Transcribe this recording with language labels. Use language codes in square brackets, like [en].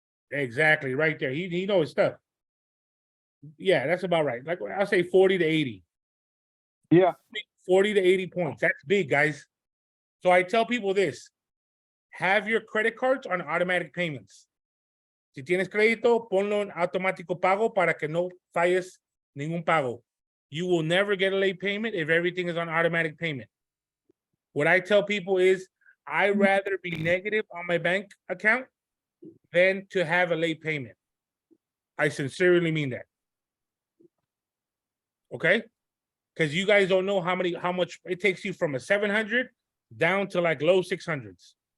[en] Exactly, right there. He knows his stuff. Yeah, that's about right. Like I'll say 40 to 80. Yeah. 40 to 80 points. That's big, guys. So I tell people this. Have your credit cards on automatic payments. [es] Si tienes crédito, ponlo en automático pago para que no falles ningún pago. [en] You will never get a late payment if everything is on automatic payment. What I tell people is I'd rather be negative on my bank account than to have a late payment. I sincerely mean that. Okay? Because you guys don't know how much it takes you from a 700 down to like low 600s.